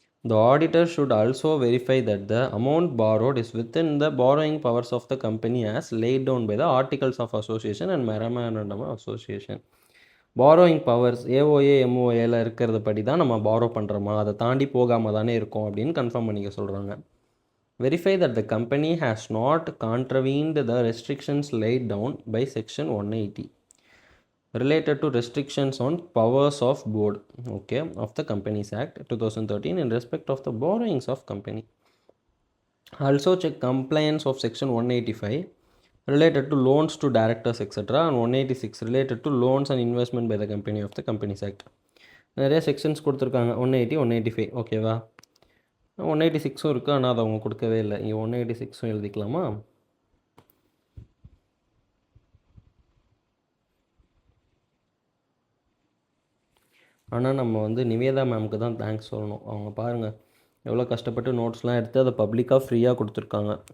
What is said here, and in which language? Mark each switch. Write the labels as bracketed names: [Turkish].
[English] The auditor should also verify that the amount borrowed is within the borrowing powers of the company as laid down by the Articles of Association and Memorandum of Association. [Tamil] Borrowing powers AOA எம்ஓஏல இருக்கிறத படி தான் நம்ம borrow பண்ணுறோமா, அதை தாண்டி போகாமல் தானே இருக்கும் அப்படின்னு கன்ஃபார்ம் பண்ணிக்க சொல்கிறாங்க. [English] Verify that the company has not contravened the restrictions laid down by section 180 related to restrictions on powers of board, okay, of the Companies Act 2013 in respect of the borrowings of company. Also check compliance of section 185 related to loans to directors etc. and 186 related to loans and investment by the company of the Companies Act. [Tamil] நிறைய sections கொடுத்துருக்காங்க, 180 185. ஓகேவா? 186ம் இருக்குது, ஆனால் அதை அவங்க கொடுக்கவே இல்லை. இங்கே 186ம் எழுதிக்கலாமா? ஆனால் நம்ம வந்து நிவேதா மேம்க்கு தான் தேங்க்ஸ் சொல்லணும். அவங்க பாருங்கள் எவ்வளோ கஷ்டப்பட்டு நோட்ஸ்லாம் எடுத்து அதை பப்ளிக்காக ஃப்ரீயாக கொடுத்துருக்காங்க.